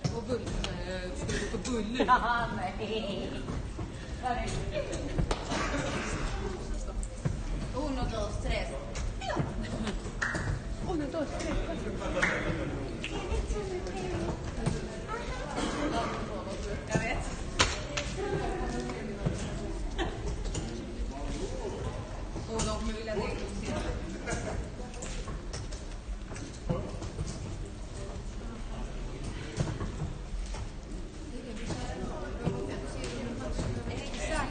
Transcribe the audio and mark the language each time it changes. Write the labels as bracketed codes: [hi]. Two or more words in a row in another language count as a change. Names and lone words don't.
[sv] Ska du gå på buller? Ja, nej. [es] Uno, dos, tres. Uno, dos, tres, [sv] Jag vet. Och de kommer vilja det. Exakt.